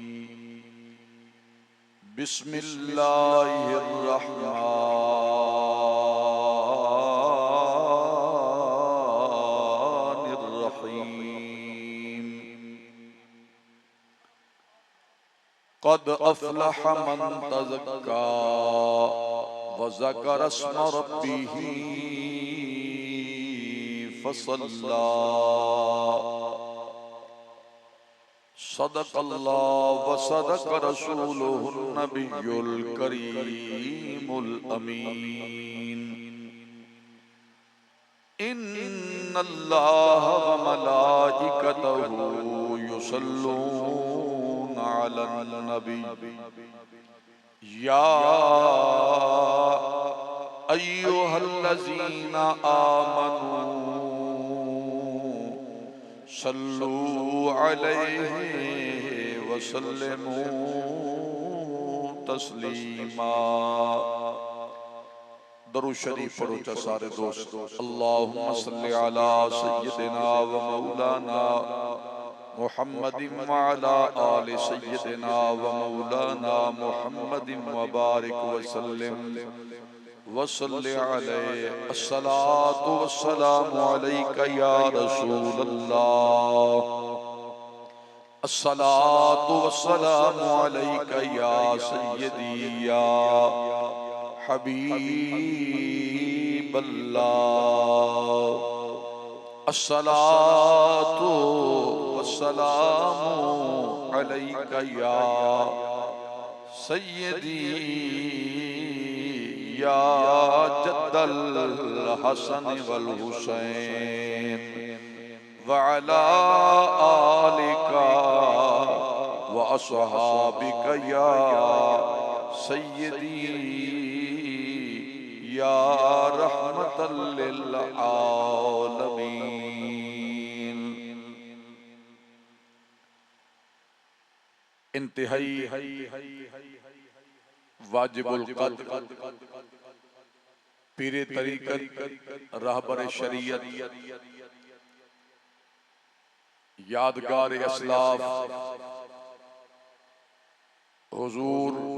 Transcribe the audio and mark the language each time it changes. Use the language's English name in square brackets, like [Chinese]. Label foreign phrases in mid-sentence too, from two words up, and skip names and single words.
[Arabic] بسم الله الرحمن الرحيم. قد أفلح من تزكى وذكر اسم ربه فصلى. صدق الله وصدق رسوله النبي الكريم الأمين. إن الله وملائكته يصلون على النبي يا أيها الذين آمنوا صلوا عليه وسلموا تسليما. [Hindi] दरूद शरीफ पढ़ो चा सारे दोस्त। [Arabic] اللهم صل على سيدنا ومولانا محمد وعلى آل سيدنا ومولانا محمد وبارك وسلم وصل عليه. الصلاة والسلام عليك يا رسول الله. الصلاة والسلام عليك يا سيدي يا حبيب الله. الصلاة والسلام عليك يا سيدي يا جد الحسن والحسين وعلى آلك وأصحابك يا سيدي يا رحمة للعالمين. [Hindi] इंतहाई वाजिबुल कद्र पीरे तरीकत रहबर शरीयत यादगार असलाफ हुजूर